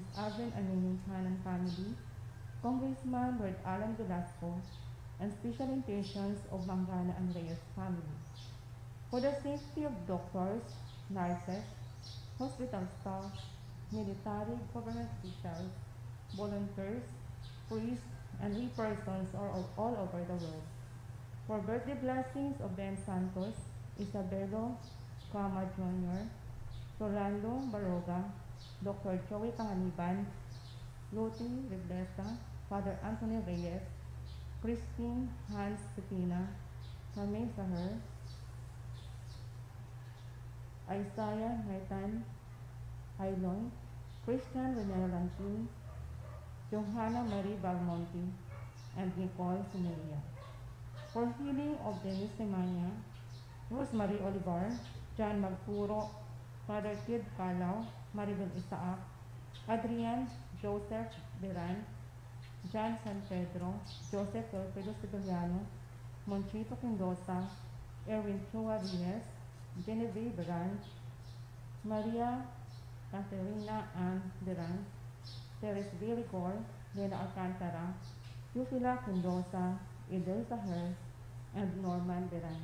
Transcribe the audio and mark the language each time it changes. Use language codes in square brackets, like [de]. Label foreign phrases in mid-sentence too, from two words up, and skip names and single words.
[en] Alvin and Nining Chan and family, Congressman Lord Alan Velasco, and special intentions of Mangana and Reyes family. For the safety of doctors, nurses, hospital staff, military, government officials, volunteers, priests, and lay persons all over the world. For birthday blessings of Ben Santos, Isabelo Cama Jr., Rolando Baroga, Dr. Joey Panganiban, Luti Reblesa, Father Anthony Reyes, Christine Hans Pepina, Carmen Saher, Isaiah Nathan Ailon, Christian Renel Lantin, Johanna Marie Balmonte, and Nicole Sumelia. For healing of Dennis Semanya, Rosemary Olivar, John Magpuro, Father Kid Calao, Maribel Isaac, Adrian Joseph Beran, John San Pedro, Joseph Wilfredo Sigiliano, Monchito Quindosa, Erwin Chua Reyes, Genevieve Beran, Maria Caterina Ann Beran, Teres Villicor, Lena Alcantara, Yufila Quindosa, Idel Saher, and Norman Beran.